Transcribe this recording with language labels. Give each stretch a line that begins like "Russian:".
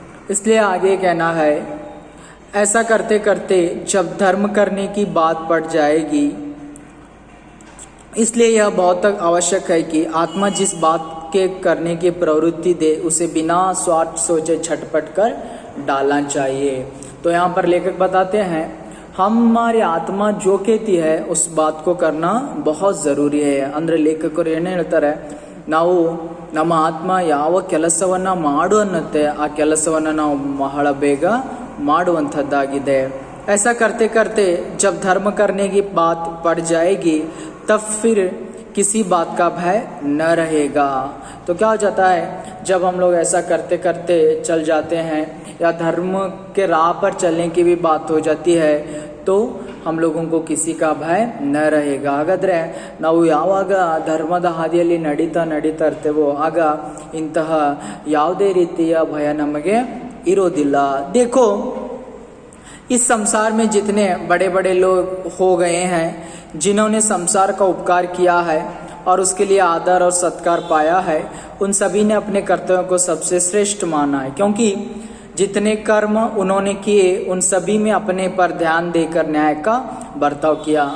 Hindi: इसलिए आगे कहना है, ऐसा करते करते जब धर्म करने की बात पड़ जाएगी, इसलिए यह बहुत आवश्यक है कि आत्मा जिस बात के करने की प्रवृत्ति दे उसे बिना स्वार्थ सोचे झटपट कर डालना चाहिए। तो यहाँ पर लेखक बताते हैं, हमारी आत्मा जो कहती है उस बात को करना बहुत ज़रूरी है।
Kannada: ಅಂದರೆ ಲೇಖಕರು ಏನು ಹೇಳ್ತಾರೆ, ನಾವು ನಮ್ಮ ಆತ್ಮ ಯಾವ ಕೆಲಸವನ್ನು ಮಾಡು ಅನ್ನುತ್ತೆ ಆ ಕೆಲಸವನ್ನು ನಾವು ಬಹಳ ಬೇಗ ಮಾಡುವಂಥದ್ದಾಗಿದೆ।
Hindi: ऐसा करते करते जब धर्म करने की बात पड़ जाएगी तब फिर किसी बात का भय न रहेगा। तो क्या हो जाता है, जब हम लोग ऐसा करते करते चल जाते हैं या धर्म के राह पर चलने की भी बात हो जाती है तो हम लोगों को किसी का भय न रहेगा।
Kannada: ಹಾಗಾದರೆ ನಾವು ಯಾವಾಗ ಧರ್ಮದ ಹಾದಿಯಲ್ಲಿ ನಡೀತಾ ಇರ್ತೇವೋ ಆಗ ಇಂತಹ ಯಾವುದೇ ರೀತಿಯ ಭಯ ನಮಗೆ ಇರೋದಿಲ್ಲ।
Hindi: देखो, इस संसार में जितने बड़े बड़े लोग हो गए हैं, जिन्होंने संसार का उपकार किया है और उसके लिए आदर और सत्कार पाया है, उन सभी ने अपने कर्तव्यों को सबसे श्रेष्ठ माना है, क्योंकि जितने कर्म उन्होंने किए उन सभी में अपने पर ध्यान देकर न्याय का बर्ताव किया।